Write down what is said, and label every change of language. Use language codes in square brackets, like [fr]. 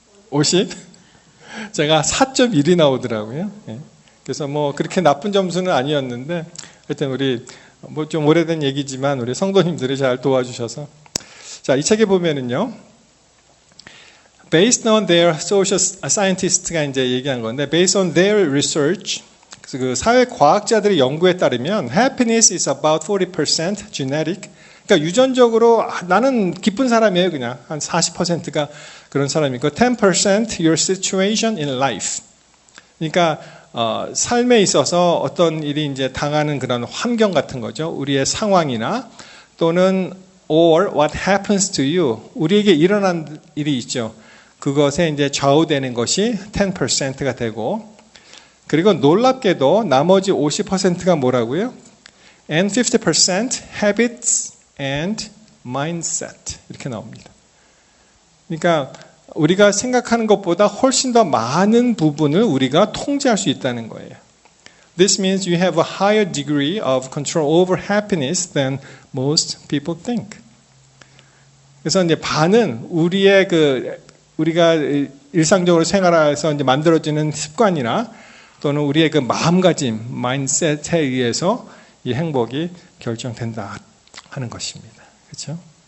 [ko] 50? 제가 4.1이 나오더라고요. 그래서 뭐 그렇게 나쁜 점수는 아니었는데 하여튼 우리 뭐 좀 오래된 얘기지만 우리 성도님들이 잘 도와주셔서 자, 이 책에 보면은요. [en] Based on their social scientist가 이제 얘기한 건데 based on their research [ko] 그 사회 과학자들의 연구에 따르면 [en] happiness is about 40% genetic. [ko] 그러니까 유전적으로 나는 기쁜 사람이에요, 그냥. 한 40%가 그런 사람이고 10% [en] your situation in life. [ko] 그러니까 삶에 있어서 어떤 일이 이제 당하는 그런 환경 같은 거죠. 우리의 상황이나 또는 [en] or what happens to you. [ko] 우리에게 일어난 일이 있죠. 그것에 이제 좌우되는 것이 10%가 되고 그리고 놀랍게도 나머지 50%가 뭐라고요? [en] And 50% habits and mindset [ko] 이렇게 나옵니다. 그러니까 우리가 생각하는 것보다 훨씬 더 많은 부분을 우리가 통제할 수 있다는 거예요. [en] This means you have a higher degree of control over happiness than most people think. [ko] 그래서 이제 반은 우리의 우리가 일상적으로 생활해서 이제 만들어지는 습관이나 또는 우리의 그 마음가짐, 마인셋에 의해서 이 행복이 결정된다 하는 것입니다. 그렇죠?